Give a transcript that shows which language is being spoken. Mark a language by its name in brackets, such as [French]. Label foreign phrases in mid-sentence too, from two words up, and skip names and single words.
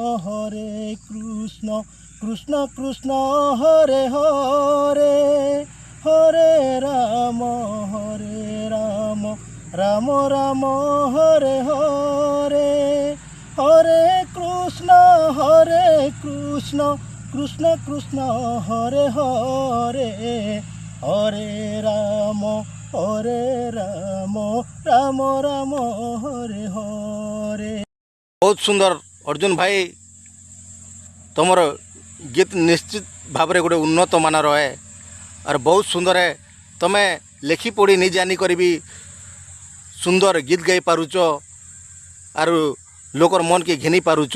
[Sanskrit] কৃষ্ণ কৃষ্ণ হরে হরে হরে রাম রাম রাম হরে হরে হরে কৃষ্ণ কৃষ্ণ কৃষ্ণ হরে হরে হরে রাম রাম রাম হরে হরে। [Sambalpuri] ବହୁତ ସୁନ୍ଦର ଅର୍ଜୁନ ଭାଇ, ତୁମର ଗୀତ ନିଶ୍ଚିତ ଭାବରେ ଗୋଟେ ଉନ୍ନତ ମାନର ହେ ଆର୍ ବହୁତ ସୁନ୍ଦର ହେ। ତୁମେ ଲେଖି ପଢ଼ି ନି ଜାନିକରି ବି ସୁନ୍ଦର ଗୀତ ଗାଇ ପାରୁଛ ଆରୁ ଲୋକର ମନକେ ଘିନି ପାରୁଛ।